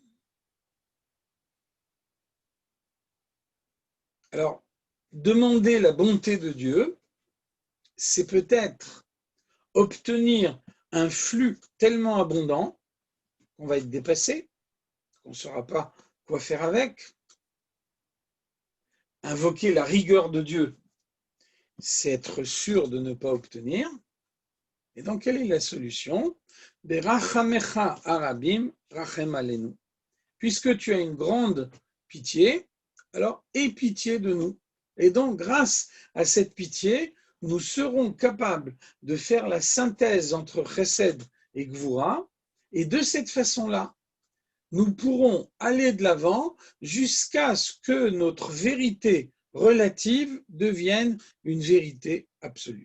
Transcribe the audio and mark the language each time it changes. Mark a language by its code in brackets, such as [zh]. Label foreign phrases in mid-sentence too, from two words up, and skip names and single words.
[fr] Alors, demander la bonté de Dieu, c'est peut-être obtenir un flux tellement abondant qu'on va être dépassé, qu'on ne saura pas quoi faire avec. Invoquer la rigueur de Dieu, c'est être sûr de ne pas obtenir. Et donc, quelle est la solution? [he] ברחמיך הרבים רחם עלינו. [fr] Puisque tu as une grande pitié, alors aie pitié de nous. Et donc, grâce à cette pitié, nous serons capables de faire la synthèse entre chesed et gvura. Et de cette façon-là, nous pourrons aller de l'avant jusqu'à ce que notre vérité relative devienne une vérité absolue.